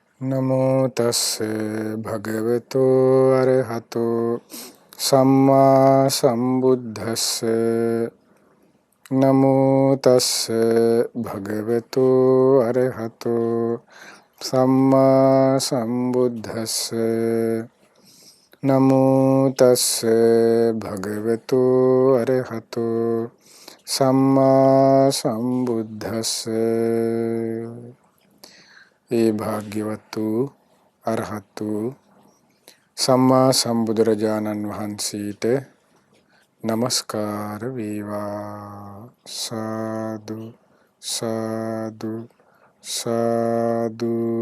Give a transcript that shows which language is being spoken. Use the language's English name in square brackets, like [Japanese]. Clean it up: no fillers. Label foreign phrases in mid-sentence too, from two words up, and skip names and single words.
[Pali] නමෝ තස්ස භගවතෝ අරහතෝ සම්මා සම්බුද්දස්ස නමෝ තස්ස භගවතෝ අරහතෝ සම්මා සම්බුද්දස්ස නමෝ තස්ස භගවතෝ අරහතෝ සම්මා සම්බුද්දස්ස. [Sinhala] ඒ භාග්‍යවත් වූ අරහත් වූ සම්මා සම්බුදුරජාණන් වහන්සේට නමස්කාර වේවා. සාදු සාදු සාදු.